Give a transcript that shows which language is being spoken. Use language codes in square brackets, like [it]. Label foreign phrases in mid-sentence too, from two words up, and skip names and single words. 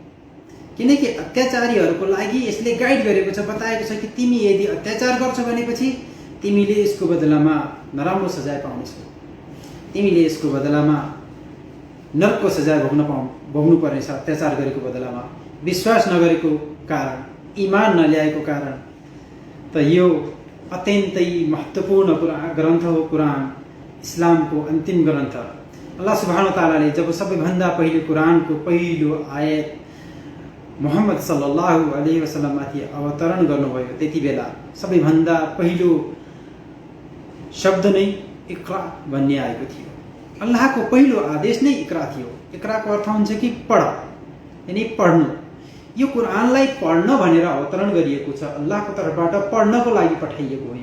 [ne] किनकि अत्याचारीहरूको लागि यसले गाइड गरेको छ, बताएको छ कि तिमी यदि अत्याचार गर्छौ भनेपछि तिमीले यसको बदलामा नराम्रो सजाय पाउनेछौ, तिमीले यसको बदलामा नरकको सजाय भोग्नु पर्नेछ। अत्याचार गरेको बदलामा विश्वास नगरेको कारण, ईमान नल्याएको कारण। त यो अत्यन्तै महत्त्वपूर्ण ग्रन्थ हो कुरान, इस्लामको अन्तिम ग्रन्थ। अल्लाह सुब्हानहु व तआलाले जब सबैभन्दा पहिले कुरानको पहिलो आयत मुहम्मद [ar] صلى الله عليه وسلم [ne] माथि अवतरण गर्नुभयो, त्यति बेला सबैभन्दा पहिलो शब्द नै इक्रा भन्ने आएको थियो। अल्लाहको पहिलो आदेश नै इक्रा थियो। इक्राको अर्थ हुन्छ कि पढ, यानी पढ्नु। यो कुरानलाई पढ्न भनेर अवतरण गरिएको छ, अल्लाहको तर्फबाट पढ्नको लागि पठाइएको हो।